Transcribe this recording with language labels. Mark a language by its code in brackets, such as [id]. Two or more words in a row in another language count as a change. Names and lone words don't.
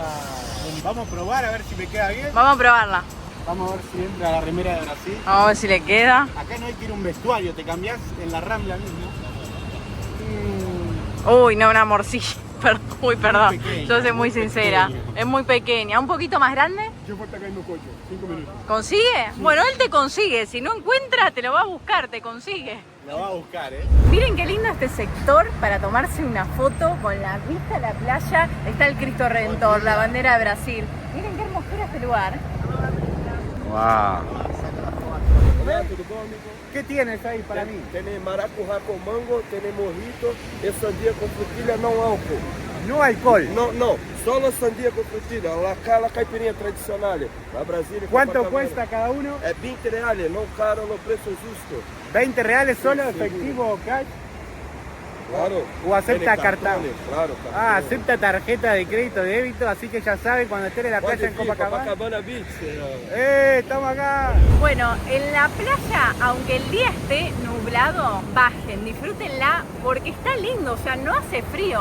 [es] Vamos a probar a ver si me queda bien. vamos a probarla. Vamos a ver si entra la remera de Brasil. Vamos a ver si le queda. Acá no hay que ir a un vestuario, te cambiás en la Rambla mismo. Uy, no, una morcilla. Uy, perdón. pequeña, Yo soy muy muy sincera. pequeña. Es muy pequeña. ¿Un poquito más grande? [pt] Eu vou pegar meu coche, 5 minutos. [es] ¿Consigue? Bueno, él te consigue. Si no encuentra, te lo va a buscar, te consigue. Lo va a buscar, ¿eh? Miren qué lindo este sector para tomarse una foto con la vista a la playa. Está el Cristo Redentor, la bandera de Brasil. Miren qué hermosura este lugar. Wow. [pt] Olá, tudo bom, amigo? [es] ¿Qué tienes ahí para mí? [pt] Tem maracujá com mango, tem mojito e sandia com frutilha não álcool. [es] No alcohol. [pt] Não, só a sandia com frutilha, a caipirinha tradicional. Na Brasília. [es] ¿Cuánto Copacabana. cuesta cada uno? [pt] É 20 reais, não caro, no preço justo. [es] 20 reales solo, efectivo o cash. Claro. O acepta Tiene cartón. cartones, Claro, cartón. Ah, acepta tarjeta de crédito, débito, así que ya sabe cuando esté en la playa en Copacabana. Copacabana Beach. Estamos acá. Bueno, en la playa, aunque el día esté nublado, bajen, disfrútenla porque está lindo, o sea, no hace frío.